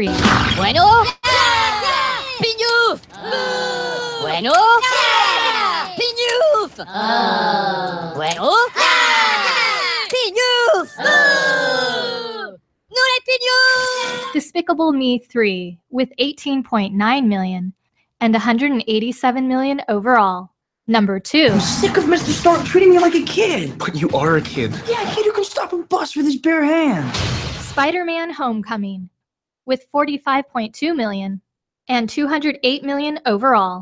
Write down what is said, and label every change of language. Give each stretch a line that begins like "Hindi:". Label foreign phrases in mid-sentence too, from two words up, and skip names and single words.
Spanish: Bueno. Piñuf. Bueno. Piñuf. Bueno. Piñuf. No hay piñuf.
English: Despicable Me 3, with 18.9 million and 187 million overall. Number 2. I'm sick of Mr. Stark treating me like a kid. But you are a kid. Yeah, a kid who can stop a bus with his bare hands. Spider-Man Homecoming, with 45.2 million and 208 million overall.